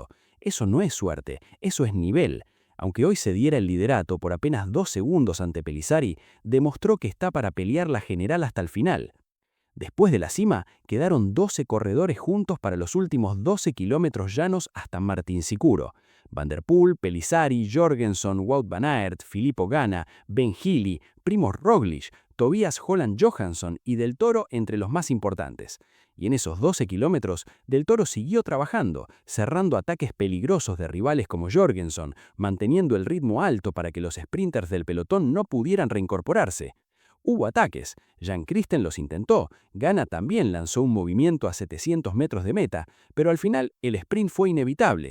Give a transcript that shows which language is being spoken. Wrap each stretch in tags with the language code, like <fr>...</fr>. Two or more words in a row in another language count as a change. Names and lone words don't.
<es>Eso no es suerte, eso es nivel. Aunque hoy se diera el liderato por apenas 2 segundos ante Pellizzari, demostró que está para pelear la general hasta el final. Después de la cima, quedaron 12 corredores juntos para los últimos 12 kilómetros llanos hasta Martinsicuro. Van der Poel, Pellizzari, Jorgenson, Wout van Aert, Filippo Ganna, Ben Healy, Primož Roglič, Tobias Holland Johansson y Del Toro entre los más importantes. Y en esos 12 kilómetros, Del Toro siguió trabajando, cerrando ataques peligrosos de rivales como Jorgenson, manteniendo el ritmo alto para que los sprinters del pelotón no pudieran reincorporarse. Hubo ataques, Jan Christen los intentó, Ganna también lanzó un movimiento a 700 metros de meta, pero al final el sprint fue inevitable.</es>